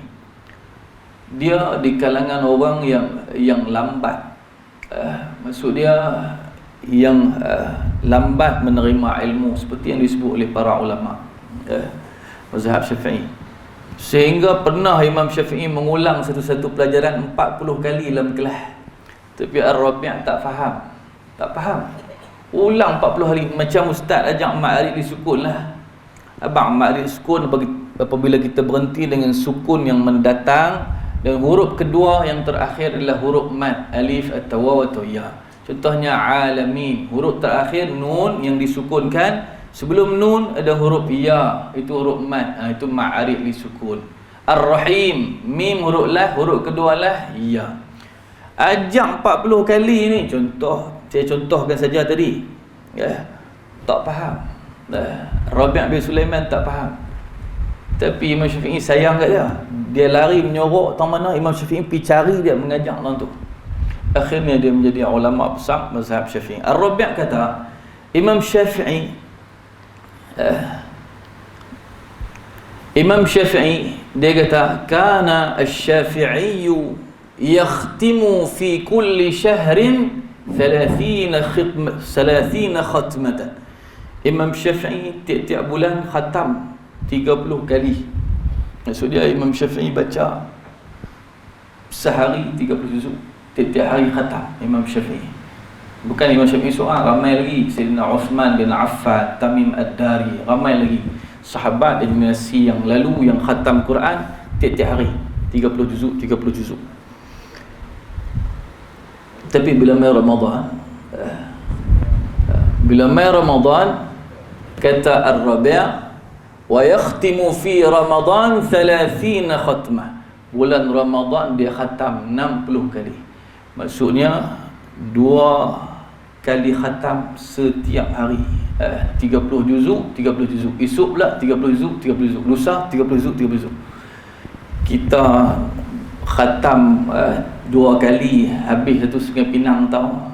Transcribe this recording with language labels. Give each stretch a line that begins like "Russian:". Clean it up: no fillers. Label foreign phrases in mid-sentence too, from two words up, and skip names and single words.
Malay: Dia di kalangan orang yang lambat, maksud dia yang lambat menerima ilmu, seperti yang disebut oleh para ulama mazhab Syafi'i. Sehingga pernah Imam Syafi'i mengulang satu-satu pelajaran 40 kali dalam kelas, tapi Ar-Rabi' tak faham. Ulang 40 hari, macam ustaz ajak ma'arif di sukun lah. Abang ma'arif sukun apabila kita berhenti dengan sukun yang mendatang, dan huruf kedua yang terakhir adalah huruf mad, alif atau waw atau ya. Contohnya alamin, huruf terakhir nun yang disukunkan, sebelum nun ada huruf ya, itu huruf mad, itu
Arabic: معارف لِ سكون.
Malay: Ar-Rahim, mim huruf lah, huruf kedua lah ya. Ajak 40 kali ni, saya contohkan saja tadi, tak faham. Rabi' bin Sulaiman tak faham, tapi Imam Syafi'i sayang kat dia. Dia lari menyorok tang mana, Imam Syafi'i pergi cari dia, mengajak orang tu. Akhirnya dia menjadi ulama besar mazhab Syafi'i. Ar-Rabi' kata, Imam Syafi'i dia kata,
Arabic: كان الشافعي يختم في كل شهر 30 ختمة.
Malay: Imam Syafi'i tiap-tiap bulan khatam 30 kali. Maksud dia Imam Syafi'i baca sehari 30 juzuk, tiap-tiap hari khatam Imam Syafi'i. Bukan Imam Syafi'i seorang, ramai lagi. Sayyidina Uthman bin Affan, Tamim Ad-Dari, ramai lagi sahabat generasi yang lalu yang khatam Quran tiap-tiap hari 30 juzuk. Tapi bila mai Ramadan, kata Ar-Rabi',
Arabic: و يختم في رمضان 30 ختمة.
Malay: Bulan Ramadan dia khatam 60 kali. Maksudnya 2 kali khatam setiap hari. 30 juzuk. Esok pula 30 juzuk. Lusa 30 juzuk. Kita khatam 2 kali habis satu Sungai Pinang tau.